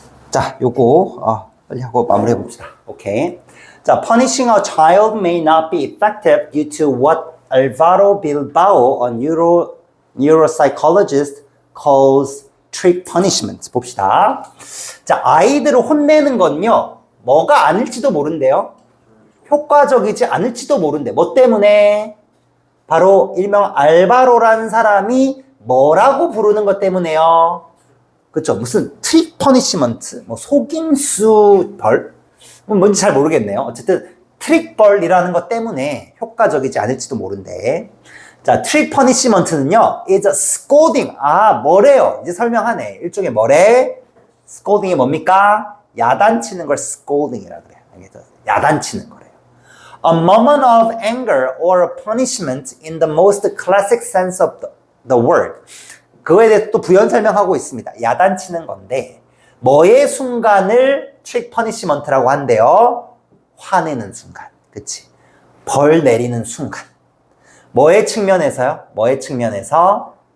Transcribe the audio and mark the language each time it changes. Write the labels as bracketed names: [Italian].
[Korean] 자, 요거 빨리 하고 마무리해 봅시다. 오케이. [English] 자, punishing a child may not be effective due to what Alvaro Bilbao, a neuropsychologist, calls trick punishment. [Korean] 봅시다. 자, 아이들을 혼내는 건요, 뭐가 아닐지도 모른대요. 효과적이지 않을지도 모른대. 뭐 때문에? 바로 일명 알바로라는 사람이 뭐라고 부르는 것 때문에요. 그쵸? 무슨 트릭 퍼니시먼트, 뭐 속임수 벌? 뭔지 잘 모르겠네요. 어쨌든 트릭 벌이라는 것 때문에 효과적이지 않을지도 모른대. 자, 트릭 퍼니시먼트는요, [English] is a scolding. [Korean] 뭐래요? 이제 설명하네. 일종의 뭐래? scolding이 뭡니까? 야단치는 걸 scolding이라 그래요. 알겠죠? 야단치는 거래요. [English] A moment of anger or punishment in the most classic sense of the word. [Korean] 그거에 대해서 또 부연 설명하고 있습니다. 야단치는 건데 뭐의 순간을 트릭 퍼니시먼트라고 한대요? 화내는 순간. 그치? 벌 내리는 순간. 뭐의 측면에서요? 뭐의 측면에서?